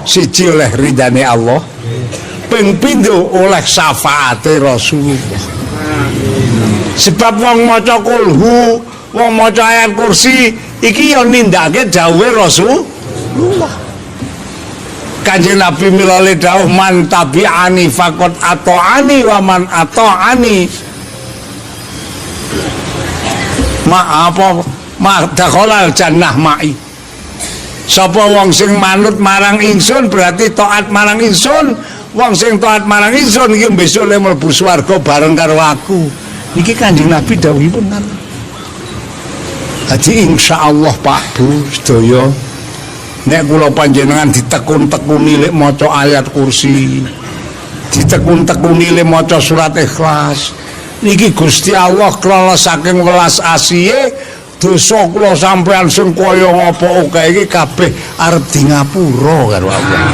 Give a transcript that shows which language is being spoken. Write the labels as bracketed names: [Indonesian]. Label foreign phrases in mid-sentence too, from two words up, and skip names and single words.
[Javanese] Siji oleh ridane Allah, ping pindho oleh syafaate Rasulullah. Sebab wong maca kulhu, wong maca ayat kursi iki ya nindakake dawuhe Rasulullah. Kanjeng Nabi milale dawuh [Arabic] من تبعني فقد أطاعني ومن أطاعني دخل الجنة معي. [Javanese] Sapa wong sing manut marang ingsun berarti taat marang ingsun. Wong sing taat marang ingsun iki besok le mlebu swarga bareng karo aku. Niki Kanjeng Nabi dawuhipun kan. Dadi insyaallah Pak Bu sedaya nek kula panjenengan ditekun-tekuni lek maca ayat kursi, ditekun-tekuni lek maca surat Ikhlas, niki Gusti Allah kelala saking welas asihe dosa kula sampean sing kaya ngapa akeh iki kabeh arep di ngapura karo Allah.